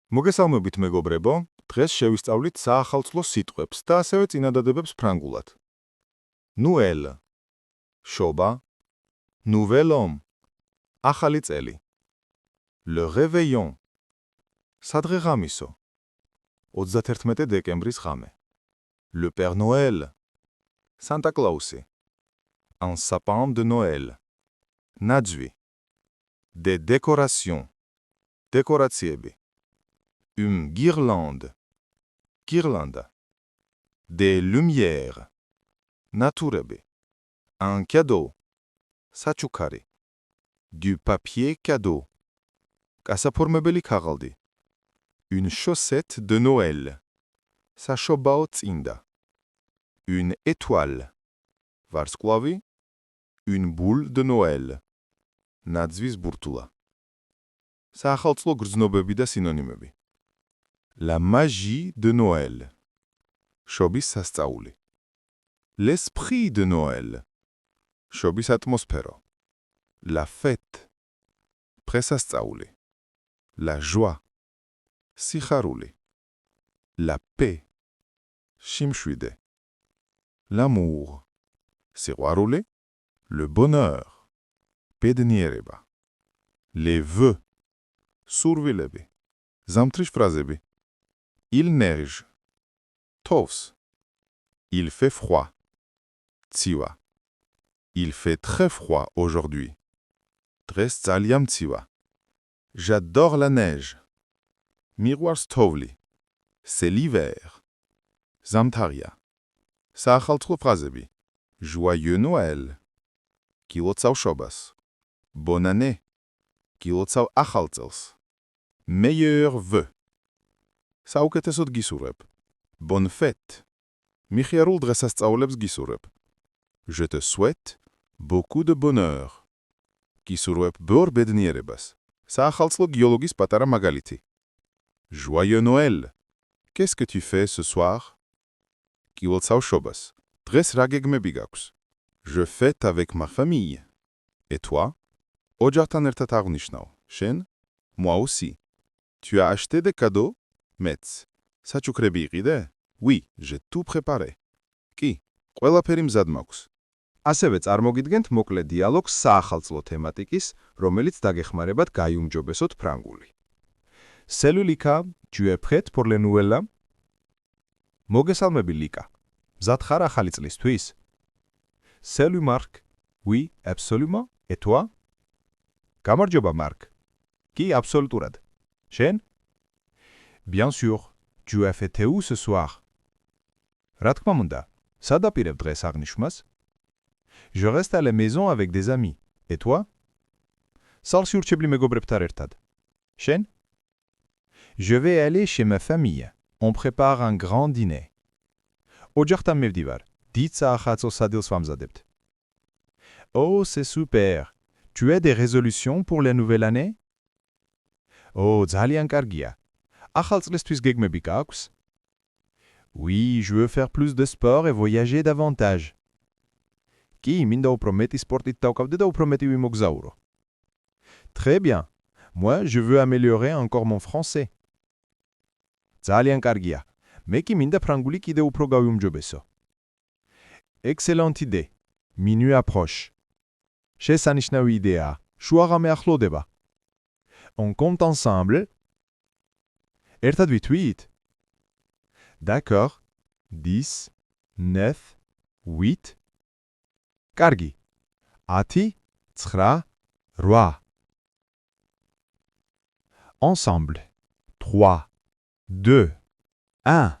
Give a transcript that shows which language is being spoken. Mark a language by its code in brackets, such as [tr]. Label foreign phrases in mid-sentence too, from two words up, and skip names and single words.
[ka] მოგესალმებით მეგობრებო, დღეს შევისწავლით საახალწლო სიტყვებს და ასევე წინადადებებს ფრანგულად. Noël, შობა, [fr] Nouvel An, [ka] ახალი წელი. [fr] Le réveillon, [ka] სადღეღამისო, 31 დეკემბრის ღამე. [fr] Le Père Noël, Santa Clausi. Un sapin de Noël, ნაძვი. Des décorations, დეკორაციები. Une guirlande, guirlanda. Des lumières, ნათურები. Un cadeau, საჩუქარი. Du papier cadeau, [ka] გასაფორმებელი ქაღალდი. [fr] Une chaussette de Noël, [ka] საშობაო წინდა. [fr] Une étoile, ვარსკვლავი. Une boule de Noël, [ka] ნაძვის ბურთულა. საახალწლო გრძნობები და სინონიმები. [fr] La magie de Noël, [ka] შობის სასწაული. [fr] L'esprit de Noël, [ka] შობის ატმოსფერო. [fr] La fête, დღესასწაული. La joie, სიხარული. La paix, შიმშვიდე. L'amour, სიყვარული. Le bonheur, ბედნიერება. Les vœux, [ka] სურვილები. ზამთრის ფრაზები. [fr] Il neige, თოვს. Il fait froid, ცივა. Il fait très froid aujourd'hui, [ka] დღეს ძალიან მცივა. [fr] J'adore la neige, [ka] მიყვარს თოვლი. [fr] C'est l'hiver, [ka] ზამთარია. საახალწლო ფრაზები. [fr] Joyeux Noël, [ka] გილოცავ შობას. [fr] Bonne année, [ka] გილოცავ ახალ წელს. [fr] Meilleurs vœux, [ka] საუკეთესოდ გისურვებ. [fr] Bonne fête, [ka] მიხიარულ დღესასწაულებს გისურვებ. [fr] Je te souhaite beaucoup de bonheur, [ka] გისურვებ ბევრ ბედნიერებას. საახალწლო გიოლოგის პატარა მაგალითი. [fr] Joyeux Noël, qu'est-ce que tu fais ce soir? [ka] გილოცავ შობას. დღეს რა გეგმები გაქვს? [fr] Je fête avec ma famille. Et toi? [ka] ოჯახთან ერთად აღნიშნავ. შენ? [fr] Moi aussi. Tu as acheté des cadeaux? [ka] მეც. საჩუქრები იყიდე? [fr] Oui, j'ai tout préparé. [ka] კი, ყველაფერი მზად მაქვს. ასევე წარმოგიდგენთ მოკლე დიალოგს საახალწლო თემატიკის, რომელიც დაგეხმარებათ გაიუმჯობესოთ ფრანგული. [fr] Salut Lika, tu es prête pour le Nouvel An? [ka] მოგესალმები ლიკა. მზად ხარ ახალი წლისთვის? [fr] Salut Marc. Oui, absolument. Et toi? [ka] გამარჯობა მარკ. კი, აბსოლუტურად. შენ? [fr] Bien sûr. Tu as fêté où ce soir? [ka] რა თქმა უნდა, სად აპირებ დღეს აღნიშვნას? [fr] Je reste à la maison avec des amis. Et toi? [ka] სალში ურჩებლი მეგობრებთან ერთად. შენ? [fr] Je vais aller chez ma famille. On prépare un grand dîner. [ka] ოჯახთან მივდივარ. დიდ საახალწლო სადილს ვამზადებთ. [fr] Oh, c'est super. Tu as des résolutions pour la nouvelle année? [ka] Oh, ძალიან კარგია. ახალ წლისთვის გეგმები გაქვს? [fr] Oui, je veux faire plus de sport et voyager davantage. [ka] კი, მინდა უფრო მეტი სპორტით დავკავდე და უფრო მეტი ვიმოგზაურო. [fr] Très bien. Moi, je veux améliorer encore mon français. [ka] ძალიან კარგია. მე კი მინდა ფრანგული კიდე უფრო გავიუმჯობესო. [fr] Excellente idée. Minuit approche. [ka] შესანიშნავი იდეაა. შუაღამე ახლოვდება. [fr] On compte ensemble. [ka] ერთად ვითვლით? [fr] D'accord. 10, 9, 8. [ka] კარგი. 10, 9, 8. [fr] Ensemble. 3, 2, 1.